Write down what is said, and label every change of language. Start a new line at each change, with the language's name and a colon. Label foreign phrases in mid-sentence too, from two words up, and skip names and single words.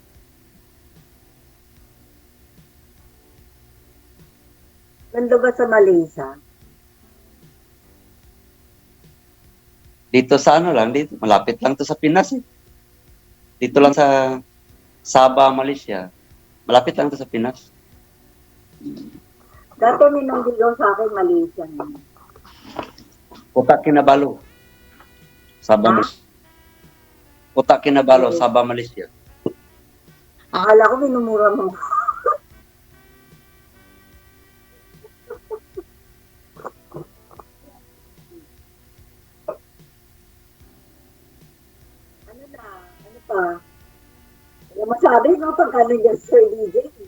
Filipino: Nando ba sa Malaysia? Dito sa dito, malapit lang to sa Pinas eh. Dito lang sa Sabah, Malaysia. Malapit lang to sa Pinas. Dati may nanggigaw sa akin Malaysia. Kota Kinabalu. Sabah, Malaysia. Kota Kinabalu, Sabah, Malaysia. Akala ko minumura mo. Ano pa? Ano masabi, no? Pagka nandiyan Sir DJ.